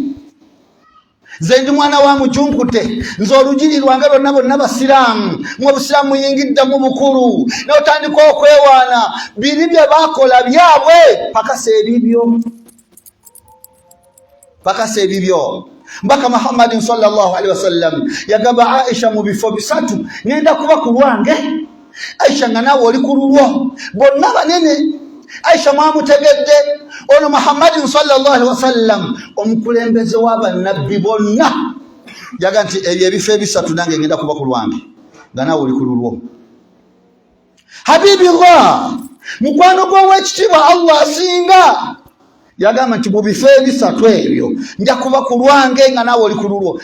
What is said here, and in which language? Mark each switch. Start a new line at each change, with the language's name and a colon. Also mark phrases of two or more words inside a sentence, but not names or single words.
Ganda: Nze ndi mwana wa mujunkute, nze olugiri lwange lwonna bonna basiraamu, mu obusiraamu muyingidde mu bukulu, n'otandika okwewaana biri bye baakola byabwe pakasa ebibyo. Pakasa ebibyo. Mbaka Muhammadin
Arabic: صلى الله عليه وسلم
Ganda: yagamba Aisha mu bifo bisatu ngenda kuba ku lwange. Aisha nga naawe oli ku lulwo, bonna banene. Aisha mwamutegedde ono Muhammadin
Arabic: صلى الله عليه وسلم
Ganda: omukulembeze w'abannabbi bonna. Yaga nti ebyo ebifo ebisatu nange ngenda kuba ku lwange nga naawe oli ku lulwo. Habibillah, mukwano gw'owekitiibwa Allah asinga, yagamba nti mu bifo ebisatu ebyo nja kuba ku lwange nga naawe oli ku lulwo.